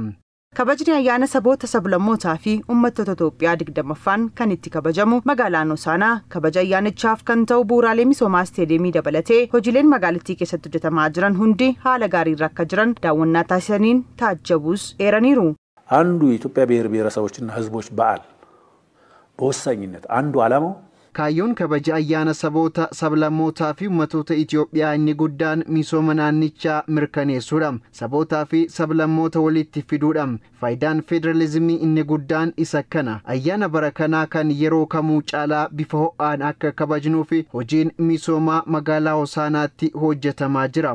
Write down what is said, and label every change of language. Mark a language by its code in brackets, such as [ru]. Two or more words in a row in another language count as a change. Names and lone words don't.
[om] Kabajni ayyaana saboota sablammootaa fi uummattoota Itoophiyaa 20ffaan kan itti kabajamu magaalaan Hosaanaa kabaja ayyaanichaaf kan ta'u bu'uuraalee misoomaa isteediyeemii dabalatee hojiileen magaalattii keessatti hojjetamaa jiran hundi haala gaariirra akka jiran daawwannaa taasisaniin taajjabuus eeraniiru. [am] አንዱ የኢትዮጵያ ብሔር ብሔረሰቦችና ሕዝቦች በዓል በወሳኝነት አንዱ ዓላማው [om] Kaayyoon kabaja ayyaana saboota sablammootaa fi uummattoota Itoophiyaa inni guddaan misooma naannichaa mirkaneessuudha. Sabootaa fi sablammoota walitti fiduudha. Faayidaan federalizimii inni guddaan isa kana. Ayyaana bara kanaa kan yeroo kamuu caalaa bifa ho'aan akka kabajnuu fi hojiin misoomaa magaalaa Hosaanaatti hojjetamaa jira.